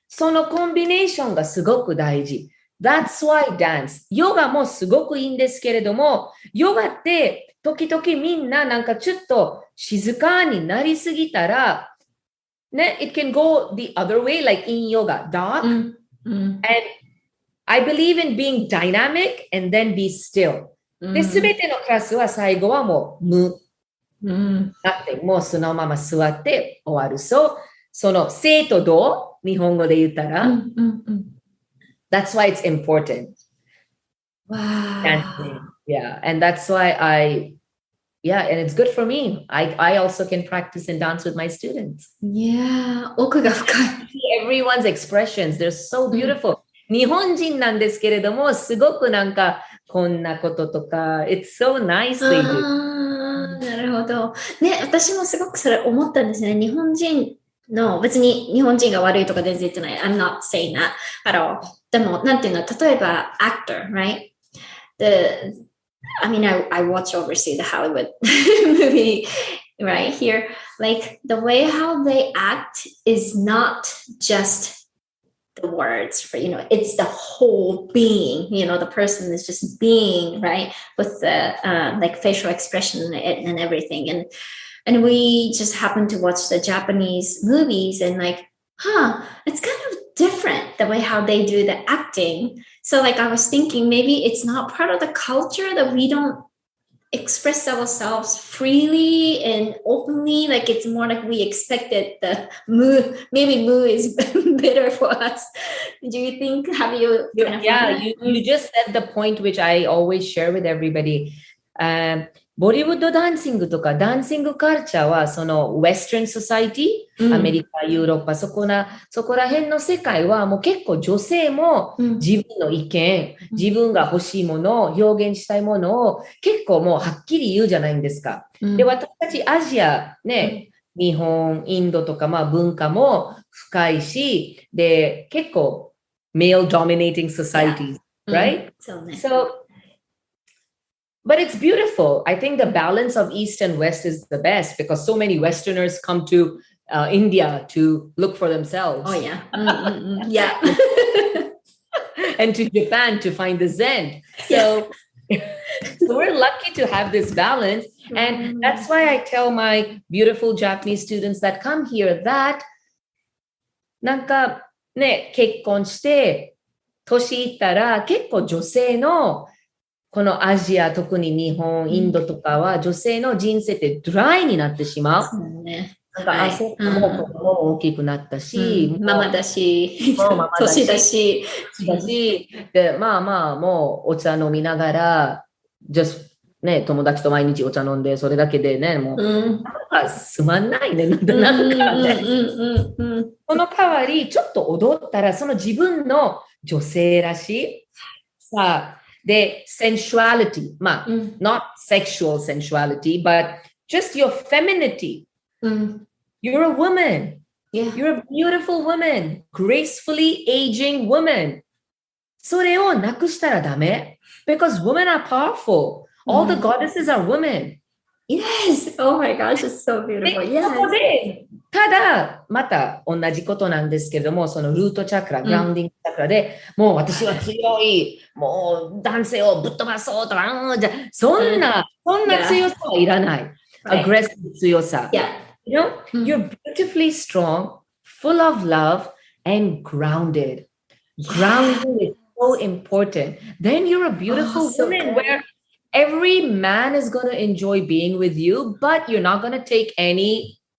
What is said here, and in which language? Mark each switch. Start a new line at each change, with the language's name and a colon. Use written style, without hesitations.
Japanese: そのコンビネーションがすごく大事。
English: That's why dance.
Japanese: ヨガもすごくいいんですけれども、ヨガって時々みんななんかちょっと静かになりすぎたら、ね、
English: it can go the other way, like in yoga, dark. And I believe in being dynamic and then be still.
Japanese: で、すべてのクラスは最後はもうnothing. もうそのまま座って終わる。その生と動、日本語で言ったら、
English: That's why it's important. Wow. Dancing. Yeah. And that's why and it's good for me. I also can practice and dance with my students.
Japanese: Yeah. 奥が深い。
English: Everyone's expressions, they're so beautiful.
Japanese: 日本人なんですけれども、すごくなんか、こんなこととか、
English: it's so nicely do.
Japanese: なるほど。ね、私もすごくそれ思ったんですね。日本人の、別に日本人が悪いとか全然言ってない。
English: I'm not saying that at all.
Japanese: でも、なんていうの、例えば、
English: actor, right? I mean, I watch overseas the Hollywood movie right here. Like, the way how they act is not just the words, for it's the whole being, the person is just being, right, with the like facial expression and everything, and we just happen to watch the Japanese movies and like, it's kind of different the way how they do the acting. So like I was thinking maybe it's not part of the culture that we don't express ourselves freely and openly, like it's more like we expected the moo is better for us. Do you think, have you you just said the point which I always share with everybody.
Japanese: ボリウッドダンシングとかダンシングカルチャーはそのウェスタンソサイティ、アメリカ、ヨーロッパ、そこら辺の世界はもう結構女性も自分の意見、自分が欲しいものを表現したいものを結構もうはっきり言うじゃないんですか。で、私たちアジアね、日本、インドとか文化も深いし、で、結構
English: male dominating societies, right? But it's beautiful. I think the balance of East and West is the best because so many Westerners come to India to look for themselves. Oh, yeah. Yeah. And to Japan to find the Zen. So we're lucky to have this balance. And that's why I tell my beautiful Japanese students that come here that
Japanese: なんかね、結婚して、年いったら結構女性のこのアジア、特に日本、インドとかは女性の人生ってドライになってしまう。そうね。なんか、もう子供も大きくなったし、ママだし、年だし。で、もうお茶飲みながら、ね、友達と毎日お茶飲んで、それだけでね、もう、なんかすまんないね、なんかね。その代わり、ちょっと踊ったら、その自分の女性らしい、さあ、で、
English: sensuality, not sexual sensuality, but just your femininity. You're a woman. Yeah. You're a beautiful woman, gracefully aging woman.
Japanese: それをなくしたらダメ
English: because women are powerful. All the goddesses are women. Yes! Oh my gosh, it's so beautiful.
Japanese: で、そこ
English: Yes!
Japanese: で、ただ、また同じことなんですけれども、そのルートチャクラ、グラウンディングチャクラで、もう私は強い、もう男性をぶっ飛ばそうとか、じゃそんな強さはいらない。
English: Right.
Japanese: aggressive 強さ。
English: Yeah. You know, you're beautifully strong, full of love, and grounded. Grounding is so important. Then you're a beautiful so woman good. where every man is going to enjoy being with you, but you're not going to take any.